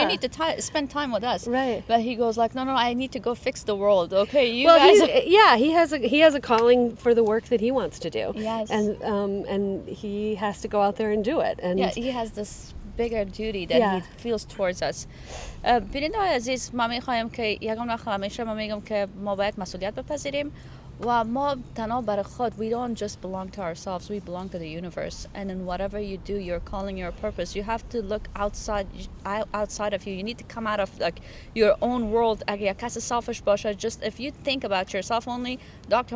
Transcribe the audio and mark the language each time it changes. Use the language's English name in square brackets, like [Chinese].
[English] You need to spend time with us. Right. But he goes no, I need to go fix the world. Okay, you guys. He has a calling for the work that he wants to do. Yes. And he has to go out there and do it. And he has this bigger duty that he feels towards us. [Persian] ببینید عزیز، ما میخوایم که یگان وقت همیشه ما میگم که ما باید مسئولیت بپذیریم و ما تنها برای خود [English] we don't just belong to ourselves, we belong to the universe, and in whatever you do, your calling, your purpose, you have to look outside of you. You need to come out of like your own world. [Persian] اگه کسی [English] selfish [Persian] باشه, [English] just if you think about yourself only, Dr.